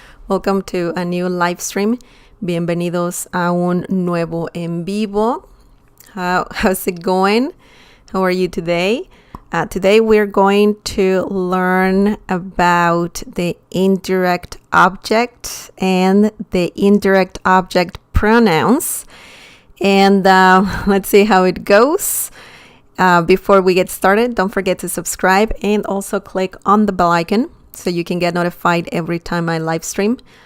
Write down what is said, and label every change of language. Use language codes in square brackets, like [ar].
[en] Welcome to a new live stream. [es] Bienvenidos a un nuevo en vivo. [en] How's it going? How are you today? Today we're going to learn about the indirect object and the indirect object pronouns. And let's see how it goes. Before we get started, don't forget to subscribe and also click on the bell icon so you can get notified every time I live stream.